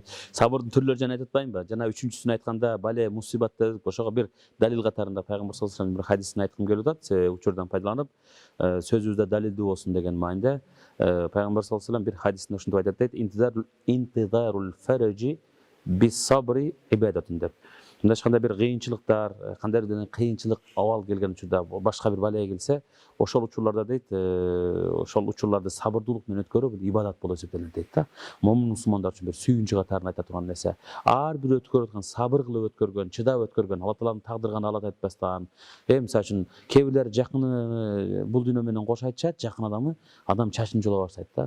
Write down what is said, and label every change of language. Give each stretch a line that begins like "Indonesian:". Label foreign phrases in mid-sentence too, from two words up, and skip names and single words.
Kyrgyz: Сабырдын түрлөрү жана айтып атпаймынбы? Жана 3-чүсүн айтканда бале мусибат дедик, ошого бир далил катарында пайгамбар
Arabic: صلى الله عليه وسلم
Kyrgyz: бир хадисин айткым келип атат. Учурдан пайдаланып, сөзүбүздө далилдүү болсун деген маанайда пайгамбар
Arabic: صلى الله عليه وسلم
Kyrgyz: бир хадисинде ушинтип айтат дейт:
Arabic: انتظار الفرج بالصبر عبادة
Kyrgyz: деп.
Kazakh: Мында ешқандай бір қиыншылықтар, қандай бір қиыншылық
Kyrgyz: авал келген учурда, башқа бір балия келсе, ошол учурларда дейт, ошол учурларды сабырдуулук менен өткөрүү бул ибадат болуп эсептелет дейт да. Момун мусулмандар үчүн бир сүйүнчү катарында айта турган нерсе. Ар бир өткөрүп аткан, сабыр кылып өткөргөн, чыдап өткөргөн, Алла Тааланын тагдырган алат айтпастан, мисалы үчүн кээ бирлер жакыны бул дүйнө менен кош айтышат, жакын адам чачын жола баштайт да.